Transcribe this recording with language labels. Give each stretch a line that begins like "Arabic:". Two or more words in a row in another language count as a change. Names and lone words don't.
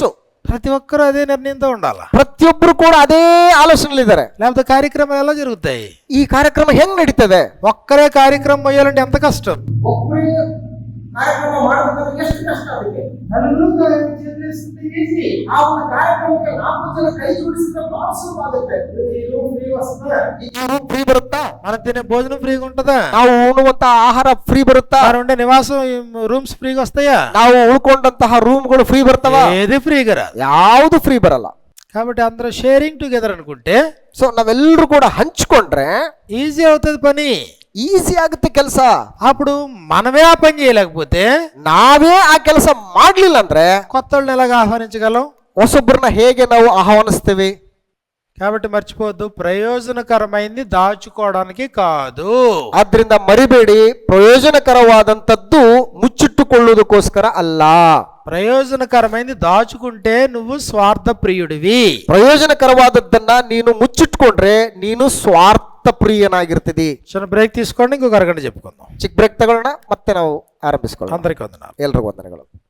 Telugu: ప్రతి ఒక్కరూ అదే నిర్ణయంతో ఉండాలి.
Kannada: ಪ್ರತಿಯೊಬ್ಬರು ಕೂಡ ಅದೇ ಆಲೋಚನೆಯಲ್ಲಿದ್ದಾರೆ.
Telugu: లేకపోతే కార్యక్రమాలు ఎలా జరుగుతాయి?
Kannada: ಈ ಕಾರ್ಯಕ್ರಮ ಹೆಂಗ್ ನಡೀತದೆ?
Telugu: ఒక్కరే కార్యక్రమం మొయ్యాలంటే ఎంత కష్టం.
Kannada: ಆ ಒಂದು ಕಾರ್ಯಕ್ರಮಕ್ಕೆ 4 ಜನ ಕೈ ಜೋಡಿಸಿದ್ರೆ ಬಹಳ ಸುಲಭ ಆಗುತ್ತೆ. ಈ ರೂಮ್ ಫ್ರೀ ಬರುತ್ತಾ?
Telugu: మనం తినే భోజనం ఫ్రీగా ఉంటదా?
Kannada: ನಾವು ಉಣ್ಣುವಂತ ಆಹಾರ ಫ್ರೀ ಬರುತ್ತಾ?
Telugu: మనం ఉండే నివాసం రూమ్స్ ఫ్రీగా వస్తాయా?
Kannada: ನಾವು ಉಳ್ಕೊಂಡಂತಹ ರೂಮ್ಗಳು ಫ್ರೀ ಬರ್ತಾವ?
Telugu: ఏది ఫ్రీగా రాదు.
Kannada: ಯಾವುದು ఫ్రీ బరಲ್ಲ.
Telugu: కాబట్టి అందరూ
English: sharing together
Telugu: అనుకుంటే
Kannada: సో ನಾವೆಲ್ಲರೂ ಕೂಡ ಹಂಚ್ಕೊಂಡ್ರೆ
Telugu: ఈజీ అవుతుంది పని,
Kannada: ಈಸಿ ಆಗುತ್ತೆ ಕೆಲಸ.
Telugu: అప్పుడు మనమే ఆ పని చేయలేకపోతే
Kannada: ನಾವೇ ಆ ಕೆಲಸ ಮಾಡ್ಲಿಲ್ಲ ಅಂದ್ರೆ
Telugu: కొత్త వాళ్ళని ఎలాగ ఆహ్వానించగలం?
Kannada: ಹೊಸೊಬ್ಬರನ್ನ ಹೇಗೆ ನಾವು ಆಹ್ವಾನಿಸ್ತೇವೆ?
Telugu: కాబట్టి మర్చిపోవద్దు, ప్రయోజనకరమైంది దాచుకోవడానికి కాదు.
Kannada: ಆದ್ರಿಂದ ಮರಿಬೇಡಿ, ಪ್ರಯೋಜನಕರವಾದಂತದ್ದು ಮುಚ್ಚಿಟ್ಟುಕೊಳ್ಳುವುದಕ್ಕೋಸ್ಕರ ಅಲ್ಲ.
Telugu: ప్రయోజనకరమైంది దాచుకుంటే నువ్వు స్వార్థ ప్రియుడివి.
Kannada: ಪ್ರಯೋಜನಕರವಾದದ್ದನ್ನ ನೀನು ಮುಚ್ಚಿಟ್ಕೊಂಡ್ರೆ ನೀನು ಸ್ವಾರ್ಥ ಪ್ರಿಯನಾಗಿರ್ತೀವಿ.
Telugu: చిన్న బ్రేక్ తీసుకోండి, ఇంకొక అరగంట చెప్పుకుందాం.
Kannada: ಚಿಕ್ಕ ಬ್ರೇಕ್ ತಗೊಳ್ಳೋಣ, ಮತ್ತೆ ನಾವು ಆರಂಭಿಸ್ಕೊಳ್ಳೋಣ.
Telugu: అందరికీ వందనాలు.
Kannada: ಎಲ್ರಿಗೂ ವಂದನೆಗಳು.